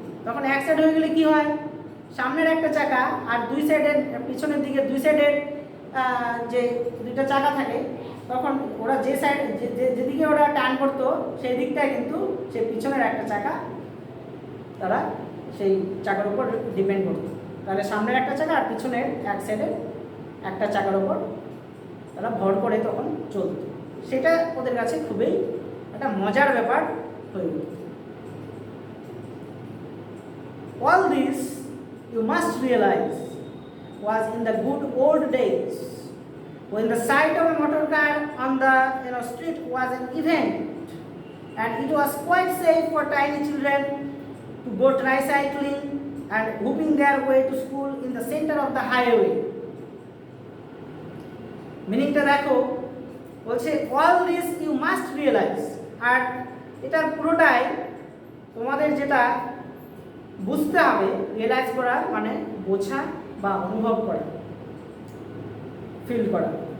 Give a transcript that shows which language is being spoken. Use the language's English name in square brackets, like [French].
[Bangla] তখন এক সাইড হয়ে গেলে কি হয়, সামনের একটা চাকা আর দুই সাইডের, পিছনের দিকে দুই সাইডের যে দুইটা চাকা থাকে, তখন ওরা যে সাইড যেদিকে ওরা টার্ন করতো সেই দিকটায় কিন্তু সেই পিছনের একটা চাকা তারা সেই চাকার উপর ডিপেন্ড করতো। তাহলে সামনের একটা চাকা আর পিছনের এক সাইডের একটা চাকার উপর তারা ভর করে তখন চলত। সেটা ওদের কাছে খুবই একটা মজার ব্যাপার হয়ে গেল। [English] All this you must realize was in the good old days when the sight of a motor car on the street was an event, and it was quite safe for tiny children to go tricycling and whooping their way to school in the center of the highway. [Bangla] মিনিংটা দেখো, বলছে [English] all this you must realize, [Bangla] আর এটার পুরোটাই তোমাদের যেটা বুঝতে হবে, realise করা মানে বোঝা বা অনুভব করা, ফিল করা।